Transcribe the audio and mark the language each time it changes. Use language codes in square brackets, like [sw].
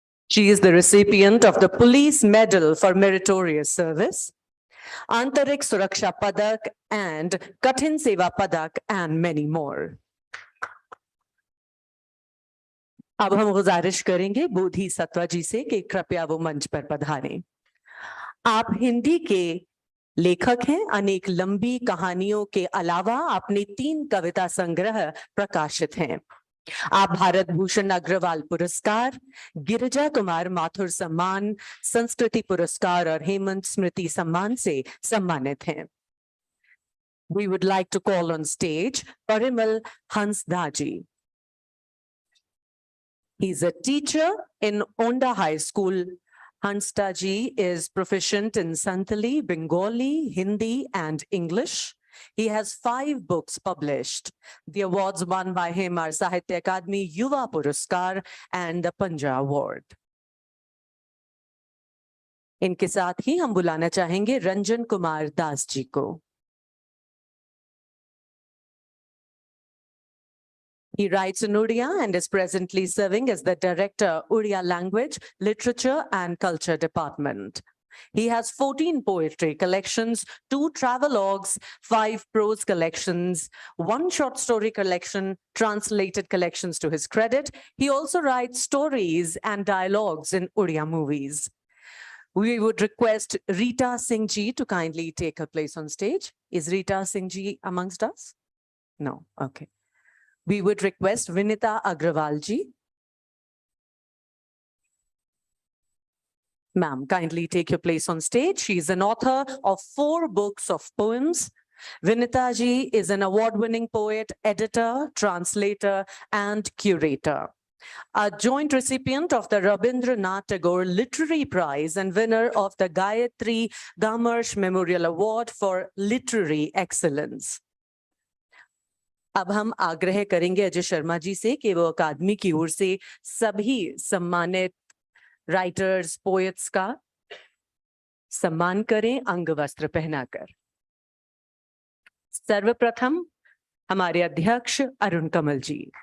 [en] She is the recipient of the Police Medal for Meritorious Service, Antarik Suraksha Padak and Kathin Seva Padak and many more. [hi] अब हम गुजारिश करेंगे बोधि सत्वा जी से कि कृपया वो मंच पर पधारें। आप हिंदी के लेखक हैं। अनेक लंबी कहानियों के अलावा अपने 3 कविता संग्रह प्रकाशित हैं। आप भारत भूषण अग्रवाल पुरस्कार, गिरिजा कुमार माथुर सम्मान, संस्कृति पुरस्कार और हेमंत स्मृति सम्मान से सम्मानित हैं। [en] We would like to call on stage Parimal Hansdaji. He's a teacher in Onda High School. Hansdaji is proficient in Santali, Bengali, Hindi, and English. He has 5 books published. The awards won by him are Sahitya Akademi Yuva Puraskar and the Panja Award. [hi] इनके साथ ही हम बुलाना चाहेंगे रंजन कुमार दास जी को। [en] He writes in Odia and is presently serving as the Director, Odia Language, Literature and Culture Department. He has 14 poetry collections, 2 travelogues, 5 prose collections, 1 short story collection, translated collections to his credit. He also writes stories and dialogues in Odia movies. We would request Rita Singh ji to kindly take her place on stage. Is Rita Singh ji amongst us? No, okay. We would request Vinita Agrawal ji. Ma'am, kindly take your place on stage. She is an author of 4 books of poems. Vinita ji is an award-winning poet, editor, translator, and curator. A joint recipient of the Rabindranath Tagore Literary Prize and winner of the Gayatri Gamarsh Memorial Award for Literary Excellence. [hi] अब हम आग्रह करेंगे अजय शर्मा जी से कि वो अकादमी की ओर से सभी सम्मानित राइटर्स, पोएट्स का सम्मान करें अंग वस्त्र पहनाकर। सर्वप्रथम हमारे अध्यक्ष अरुण कमल जी।